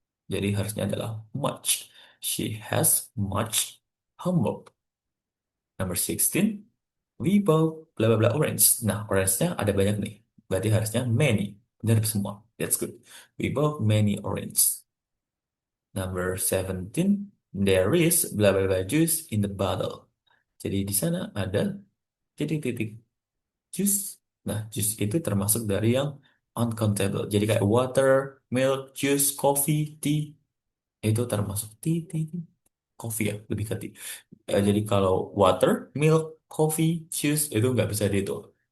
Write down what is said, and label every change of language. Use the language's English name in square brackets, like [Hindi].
[Indonesian] Jadi harusnya adalah much. [English] She has much homework. Number 16, we bought blah blah blah orange. [Indonesian] Nah, orange-nya ada banyak nih. Berarti harusnya many. Benar semua. [English] That's good. We bought many orange. Number 17, there is blah blah blah juice in the bottle. [Indonesian] Jadi di sana ada titik-titik juice. Nah, juice itu termasuk dari yang uncountable. Jadi kayak water, milk, juice, coffee, tea. Itu termasuk tea, tea, tea. Coffee ya, lebih ke tea. Jadi kalau water, milk, coffee, juice itu nggak bisa dihitung.